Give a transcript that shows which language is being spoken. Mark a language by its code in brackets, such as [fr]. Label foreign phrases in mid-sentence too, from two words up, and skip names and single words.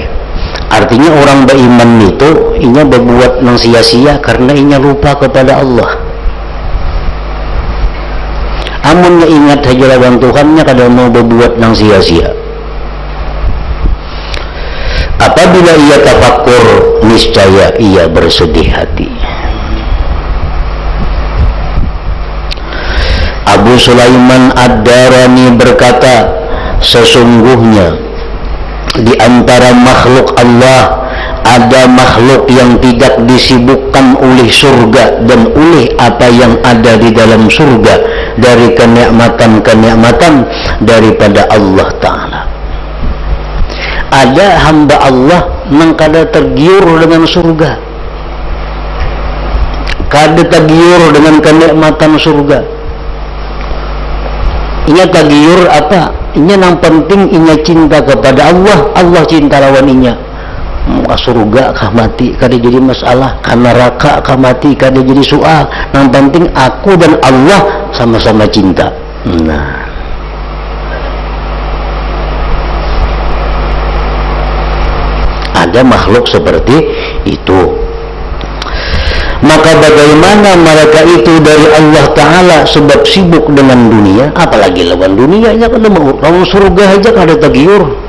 [id] Artinya orang beriman itu inya berbuat nang sia-sia karena inya lupa kepada Allah. [bjn] Amunnya ingat saja lawan Tuhannya, kada mau berbuat nang sia-sia. [id] Apabila ia tafakkur, niscaya ia bersedih hati. Abu Sulaiman Ad-Darani berkata, sesungguhnya di antara makhluk Allah ada makhluk yang tidak disibukkan oleh surga dan oleh apa yang ada di dalam surga dari kenikmatan-kenikmatan daripada Allah Ta'ala. Ada hamba Allah yang [bjn] kada tergiur [id] dengan surga, [bjn] kada tergiur [id] dengan kenikmatan surga. [bjn] Inya tagiur apa? Inya nang penting inya cinta kepada Allah, Allah cinta lawan inya. Muka surga kah mati kada jadi masalah, kan neraka kah mati kada jadi soal. Nang penting aku dan Allah sama-sama cinta. [id] Nah, ada makhluk seperti itu. Maka bagaimana mereka itu dari Allah Ta'ala sebab sibuk dengan dunia, apalagi [bjn] lawan dunianya, kan lawan surga aja kada tagiur.